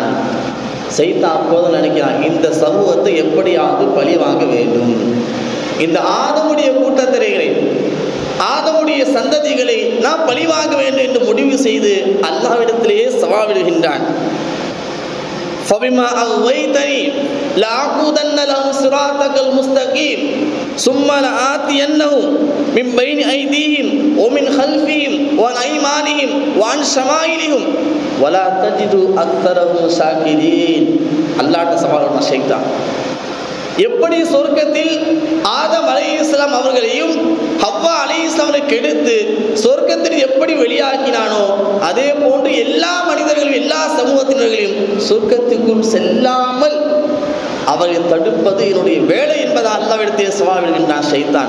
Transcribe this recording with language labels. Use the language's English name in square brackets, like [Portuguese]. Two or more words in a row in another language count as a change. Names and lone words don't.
[Tamil] ஷைத்தான் அப்போது நினைக்கிறான், இந்த சமூகத்தை எப்படியாவது பழி வாங்க வேண்டும், இந்த ஆதமுடைய கூட்டத்தினரை, ஆதமுடைய சந்ததிகளை நான் பழி வாங்க வேண்டும் என்று முடிவு செய்து அல்லாஹ்விடத்திலேயே சவால் விடுகின்றான். [Arabic] فبما أغويتني لأقعدن لهم صراطك المستقيم ثم لآتينهم من بين أيديهم ومن خلفهم وعن أيمانهم وعن شمائلهم ولا تجد أكثرهم شاكرين. [Tamil] அல்லாஹ் சவாலான ஷைத்தான் எப்படி சொர்க்கத்தில் ஆதம் அலைஹிஸ்ஸலாம் அவர்களையும் ஹவ்வா அலைஹிஸ்ஸலாமை கெடுத்து சொர்க்கத்தில் எப்படி வெளியாக்கினானோ அதே போன்று எல்லா மனிதர்களையும் எல்லா சமூகத்தினர்களையும் சொர்க்கத்துக்குள் செல்லாமல் அவரை தடுப்பது என்னுடைய வேலை என்பதை அல்லாஹ்விடத்தில் சவால் விடுகின்றான் ஷைத்தான்.